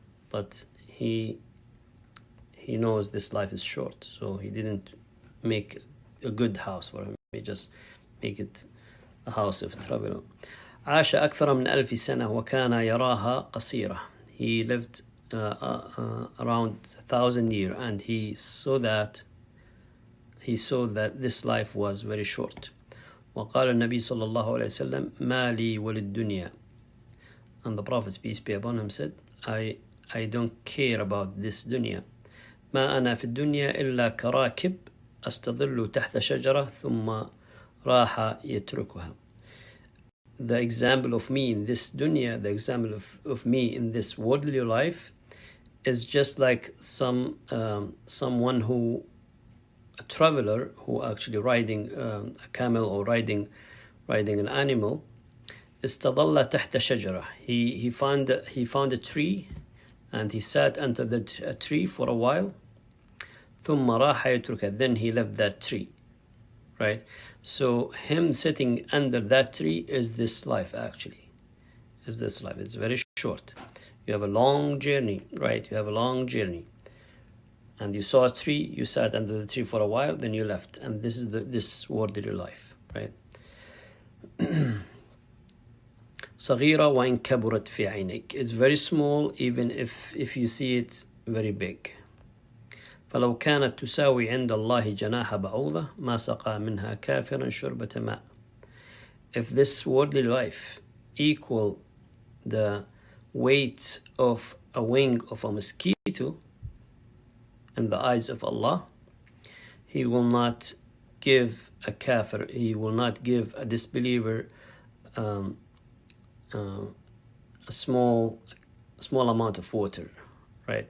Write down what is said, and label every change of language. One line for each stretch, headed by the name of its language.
English: But he knows this life is short, so he didn't make a good house for him. He just make it a house of travel.
Arabic: عاش أكثر من 1000 سنة وكان يراها قصيرة.
English: He lived around 1,000 years, and he saw that this life was very short.
Arabic: وقال النبي صلى الله عليه وسلم ما لي وللدنيا.
English: And the Prophet, peace be upon him, said, I don't care about this dunya.
Arabic: ما أنا في الدنيا إلا كراكب أستظل تحت شجرة ثم راح يتركها.
English: The example of me in this dunya, the example of me in this worldly life, is just like someone who, a traveler who actually riding a camel or riding an animal.
Arabic: استظل تحت شجرة.
English: He found a tree, and he sat under a tree for a while.
Arabic: ثم راح يتركها.
English: Then he left that tree, right? So him sitting under that tree is this life, actually. Is this life. It's very short. You have a long journey, right? You have a long journey. And you saw a tree, you sat under the tree for a while, then you left. And this is this worldly life, right?
Arabic: صغيرة وإن كبرت في عينيك.
English: It's very small, even if you see it very big.
Arabic: فلو كانت تساوي عند الله جناح بعوضة ما سقى منها كافرا شربة ماء.
English: If this worldly life equal the weight of a wing of a mosquito in the eyes of Allah, He will not give a kafir, He will not give a disbeliever a small amount of water, right?